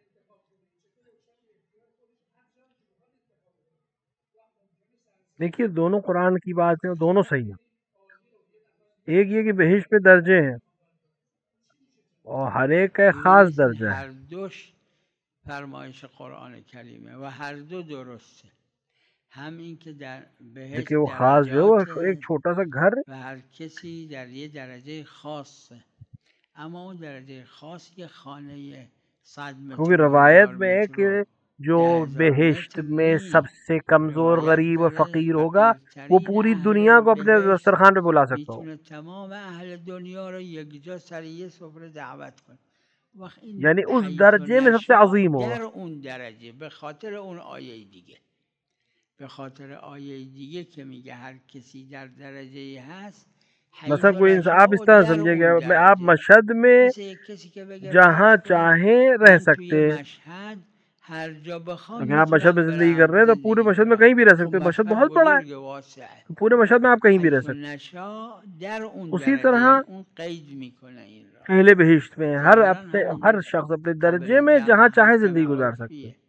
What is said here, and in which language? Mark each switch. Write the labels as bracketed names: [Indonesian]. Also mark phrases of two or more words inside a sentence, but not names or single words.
[Urdu] دیکھیے دونوں قرآن کی بات ہے، دونوں صحیح ہیں. ایک یہ کہ بہشت پہ درجے ہیں اور ہر ایک کا خاص درجہ ہے. [Persian] ہر دوش فرمایش قرآن کریمه و هر دو درسته. هم این که در بهشت [Urdu] دیکھیے وہ خاص جو ہے ایک چھوٹا سا گھر [Persian] و هر کسی در یه درجه خاصه، اما اون درجه خاص یه خانه 100 متر، [Urdu] کیونکہ روایت میں ہے کہ جو بہشت میں سب سے کمزور غریب و فقیر ہوگا وہ پوری دنیا کو اپنے دسترخوان پہ بلا سکتا ہو. [Persian] تمام اہل دنیا رو یکجا سر یه سفره دعوت کن. [Urdu] یعنی اس درجے میں سب سے عظیم ہوگا. [Persian] در اون درجه به خاطر اون آیه دیگه، به خاطر آیه دیگه که میگه هر کسی در درجه هست. [Urdu] مثلا کوئی آپ اس طرح سمجھے گا آپ مشہد میں جہاں چاہیں رہ سکتے، اگر آپ مشہد میں زندگی کر رہے ہیں تو پورے مشہد میں کہیں بھی رہ سکتے. مشہد بہت بڑا ہے، پورے مشہد میں آپ کہیں بھی رہ سکتے. اسی طرح اہل بہشت میں ہر شخص اپنے درجے میں جہاں چاہے زندگی گزار سکتے.